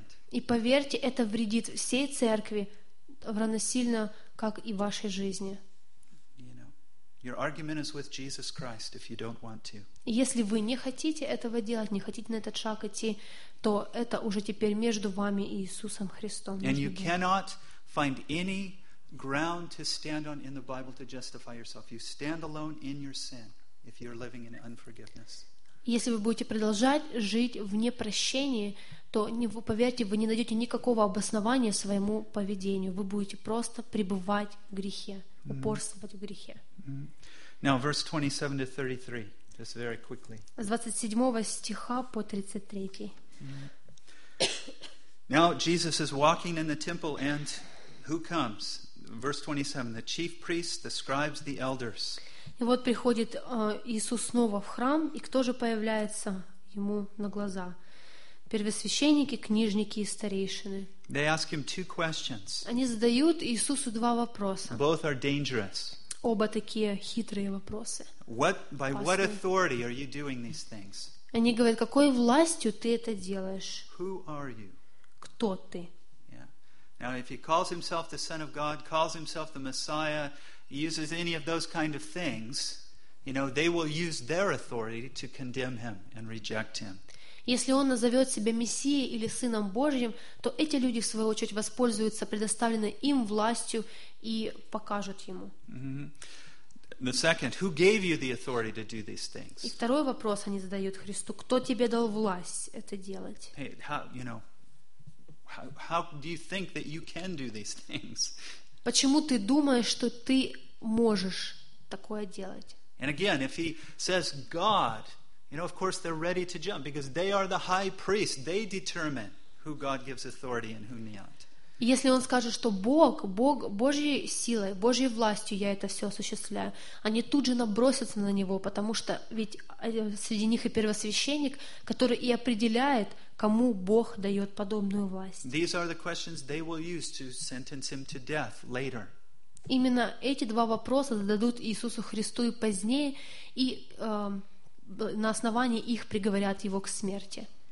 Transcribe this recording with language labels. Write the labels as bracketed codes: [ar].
[ru] И поверьте, это вредит всей церкви равносильно, как и вашей жизни. [en] Your argument is with Jesus Christ if you don't want to. [ru] Если вы не хотите этого делать, не хотите на этот шаг идти, то это уже теперь между вами и Иисусом Христом. [en] And you cannot find any ground to stand on in the Bible to justify yourself. You stand alone in your sin if you're living in unforgiveness. [ru] Если вы будете продолжать жить в непрощении, то, поверьте, вы не найдете никакого обоснования своему поведению. Вы будете просто пребывать в грехе, упорствовать в грехе. [en] Now, verse 27 to 33, just very quickly. [ru] С 27 стиха по 33. [en] Now, Jesus is walking in the temple, and who comes? Verse 27, the chief priests, the scribes, the elders. [ru] И вот приходит Иисус снова в храм, и кто же появляется ему на глаза? Первосвященники, книжники и старейшины. [en] They ask him two questions. [ru] Они задают Иисусу два вопроса. [en] Both are dangerous. [ru] Оба такие хитрые вопросы. [en] What authority are you doing these things? [ru] Они говорят, какой властью ты это делаешь? [en] Who are you? [ru] Кто ты? [en] Yeah. Now, if he calls himself the Son of God, calls himself the Messiah, uses any of those kind of things, you know, they will use their authority to condemn him and reject him. [ru] Если он назовет себя Мессией или Сыном Божьим, то эти люди, в свою очередь, воспользуются предоставленной им властью и покажут ему. [en] The second, who gave you the authority to do these things? [ru] И второй вопрос они задают Христу: кто тебе дал власть это делать? [en] Hey, how do you think that you can do these things? [ru] Почему ты думаешь, что ты можешь такое делать? [en] And again, if he says God, of course they're ready to jump because they are the high priest. They determine who God gives authority and who not. [ru] Если он скажет, что Бог, Божьей силой, Божьей властью я это все осуществляю, они тут же набросятся на него, потому что ведь среди них и первосвященник, который и определяет, кому Бог дает подобную власть. Именно эти два вопроса зададут Иисусу Христу и позднее, и на основании их приговорят его к смерти.